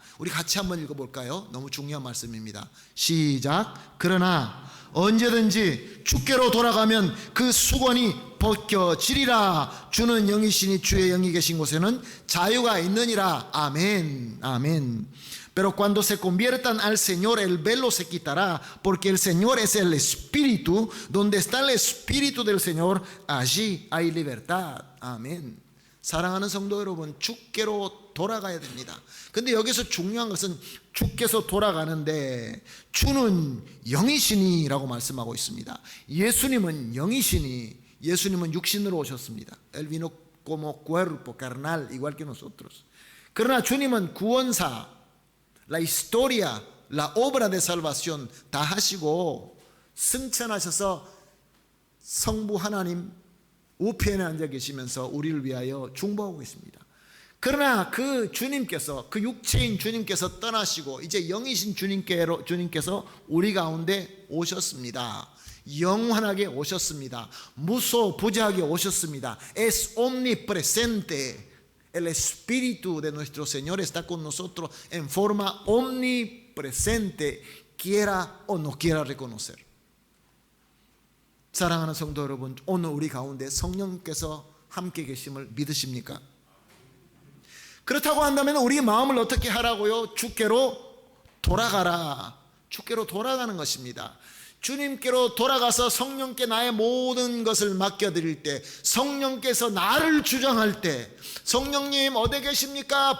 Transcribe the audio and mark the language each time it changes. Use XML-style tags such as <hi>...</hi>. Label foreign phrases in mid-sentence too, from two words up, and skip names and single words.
<ko>우리 같이 한번 읽어볼까요? 너무 중요한 말씀입니다. 시작. 그러나 언제든지 주께로 돌아가면 그 수건이 벗겨지리라. 주는 영이시니 주의 영이 계신 곳에는 자유가 있느니라. 아멘. 아멘.</ko> <es>Pero cuando se conviertan al Señor, el velo se quitará, porque el Señor es el Espíritu. Donde está el Espíritu del Señor, allí hay libertad.</es> <ko>아멘. 사랑하는 성도 여러분, 주께로 돌아가야 됩니다. 근데 여기서 중요한 것은 주께서 돌아가는데 주는 영이시니 라고 말씀하고 있습니다. 예수님은 영이시니, 예수님은 육신으로 오셨습니다.</ko> <es>Él vino como cuerpo carnal, igual que nosotros.</es> <ko>그러나 주님은 구원사,</ko> <es>la historia, la obra de salvación</es> <ko>다 하시고 승천하셔서 성부 하나님 우편에 앉아 계시면서 우리를 위하여 중보하고 있습니다. 그러나 그 주님께서, 그 육체인 주님께서 떠나시고 이제 영이신 주님께서 우리 가운데 오셨습니다. 영원하게 오셨습니다. 무소부재하게 오셨습니다.</ko> <es>Es omnipresente. El Espíritu de nuestro Señor está con nosotros en forma omnipresente, quiera o no quiera reconocer.</es> <ko>사랑하는 성도 여러분, 오늘 우리 가운데 성령께서 함께 계심을 믿으십니까? 그렇다고 한다면 우리 마음을 어떻게 하라고요? 주께로 돌아가라. 주께로 돌아가는 것입니다. 주님께로 돌아가서 성령께 나의 모든 것을 맡겨드릴 때, 성령께서 나를 주장할 때, 성령님 어디 계십니까?</ko>